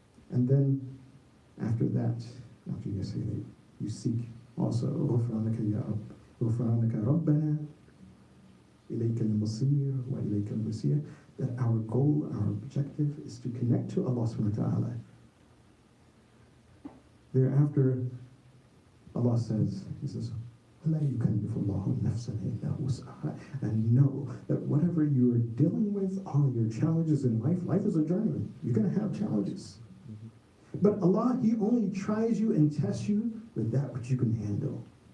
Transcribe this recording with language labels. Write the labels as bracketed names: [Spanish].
[English] And then after that, after you say that, you seek also [Arabic] غفرانك يا رب غفرانك ربنا إليك المصير وإليك المصير, [English] that our goal, our objective is to connect to Allah subhanahu wa ta'ala. Thereafter, Allah says, He says, [Arabic] وَلَا يُكَلِّفُ اللَّهُ نَفْسًا إِلَّا وُسْعَهَا. [English] And know that whatever you are dealing with, all your challenges in life, life is a journey. You're going to have challenges. But Allah, He only tries you and tests you with that which you can handle.